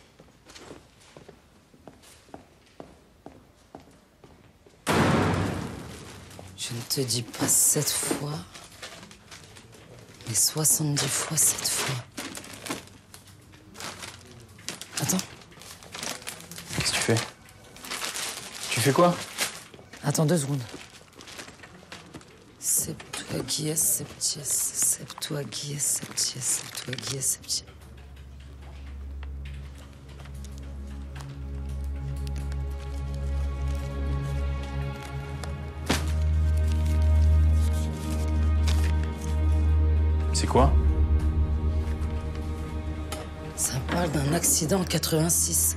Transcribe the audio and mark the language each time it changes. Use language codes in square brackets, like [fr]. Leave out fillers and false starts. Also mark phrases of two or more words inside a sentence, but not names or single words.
[fr] Je ne te dis pas 7 fois, mais 70 fois 7 fois. Attends. Qu'est-ce que tu fais? Tu fais quoi? Attends 2 secondes. [la] Septuagies septies, Septuagies septies, Septuagies septies. [fr] C'est quoi? Ça parle d'un accident en 86.